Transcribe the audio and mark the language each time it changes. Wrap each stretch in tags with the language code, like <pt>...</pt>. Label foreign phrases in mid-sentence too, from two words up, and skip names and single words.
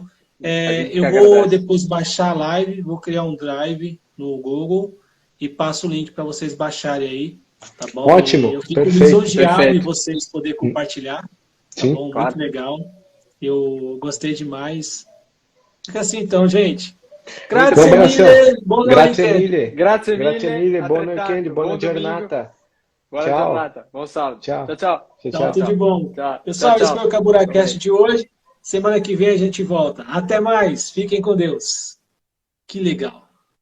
<pt>Eu vou depois baixar a live, vou criar um drive no Google e passo o link para vocês baixarem aí, tá bom? Ótimo, eu fico lisonjeado em vocês poderem compartilhar, tá Sim, bom? Muito legal. Eu gostei demais. Fica assim então, gente.</pt> <it>Grazie mille, buon weekend. Grazie mille, buon weekend, buona giornata. Buona giornata, buon sábado.</it> <pt>Tchau. Tchau. Então, tudo de bom. Tchau. Pessoal, esse foi o KaburaCast de hoje. Semana que vem a gente volta. Até mais. Fiquem com Deus. Que legal.</pt>